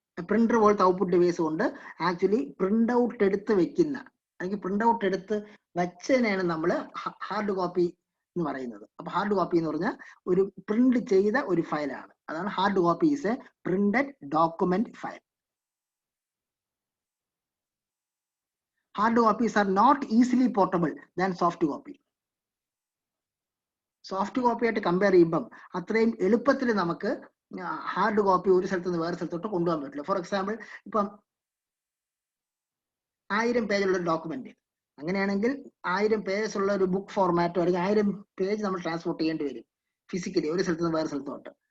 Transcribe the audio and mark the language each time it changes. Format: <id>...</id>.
<ml>Printer പോലത്തെ output device കൊണ്ട് actually print out എടുത്ത് വെക്കുന്ന അല്ലെങ്കിൽ പ്രിന്റ് ഔട്ട് എടുത്ത് വെച്ചതിനാണ് നമ്മൾ ഹാർഡ് കോപ്പി എന്ന് പറയുന്നത്. അപ്പൊ ഹാർഡ് കോപ്പി എന്ന് പറഞ്ഞാൽ ഒരു പ്രിന്റ് ചെയ്ത ഒരു ഫയലാണ്. അതാണ്</ml> <en>Hard copy is a printed document file. Hard copies are not easily portable than soft copy.</en> <ml>Soft copy ആയിട്ട് കമ്പയർ ചെയ്യുമ്പം അത്രയും എളുപ്പത്തിൽ നമുക്ക് ഹാർഡ് കോപ്പി ഒരു സ്ഥലത്ത് നിന്ന് വേറെ സ്ഥലത്തോട്ട് കൊണ്ടുപോകാൻ പറ്റില്ല.</ml> <en>for example,</en> <ml>ഇപ്പം 1000 പേജുള്ള ഒരു ഡോക്യുമെന്റ്, അങ്ങനെയാണെങ്കിൽ 1000 പേജസ് ഉള്ള ഒരു ബുക്ക് ഫോർമാറ്റോ അല്ലെങ്കിൽ 1000 പേജ് നമ്മൾ ട്രാൻസ്പോർട്ട് ചെയ്യേണ്ടി വരും ഫിസിക്കലി ഒരു സ്ഥലത്ത് നിന്ന് വേറെ സ്ഥലത്തോട്ട്.</ml>